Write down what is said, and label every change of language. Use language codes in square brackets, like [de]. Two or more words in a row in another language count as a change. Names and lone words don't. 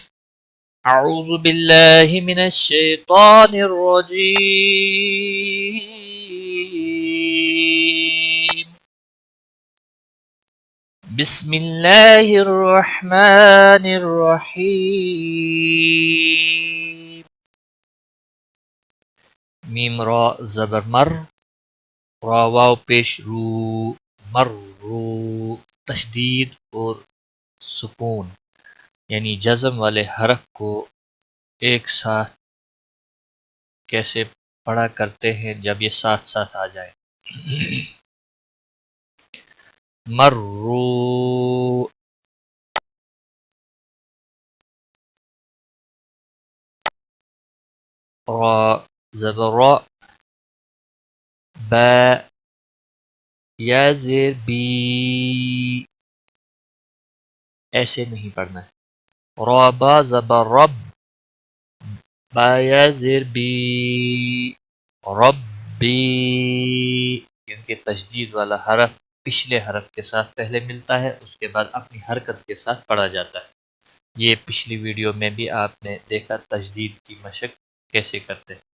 [ar] اعوذ باللہ من الشیطان الرجیم، بسم اللہ الرحمن الرحیم۔ [ur] میم را زبر مر، را واو پیش رو، مر رو، تشدید اور سکون یعنی جزم والے حرف کو ایک ساتھ کیسے پڑھا کرتے ہیں جب یہ ساتھ ساتھ آ جائے۔ مرو، را زبر را، با یا زیر بی، ایسے نہیں پڑھنا ہے۔ را با زبر رب، با یا زیر بی، ربی، کیونکہ تشدید والا حرف پچھلے حرف کے ساتھ پہلے ملتا ہے، اس کے بعد اپنی حرکت کے ساتھ پڑھا جاتا ہے۔ یہ پچھلی ویڈیو میں بھی آپ نے دیکھا تجدید کی مشق کیسے کرتے۔